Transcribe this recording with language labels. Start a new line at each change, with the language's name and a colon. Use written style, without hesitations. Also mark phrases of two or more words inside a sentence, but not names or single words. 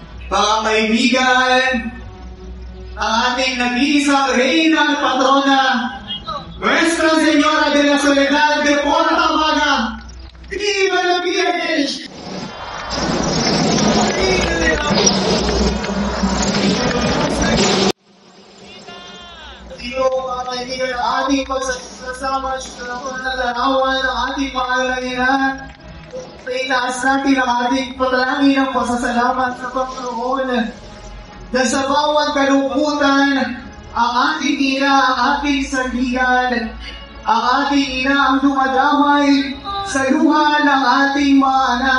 Filipino: mga kaibigan, ang ating nag-iisang reyna at patrona, Nuestra Señora de la Soledad de Porta Maga,
Spanish: Viva la Virgen!
Filipino: Mga kaibigan, ang ating pagsasama sa panalarawan ng ating pangalanan. Sa itaas natin ang ating patalangin ng pasasalamat sa Panginoon na sa bawat kalungkutan, ang ating ina, ang ating sandigan, ang ating ina ang dumadamay sa luha ng ating mga anak.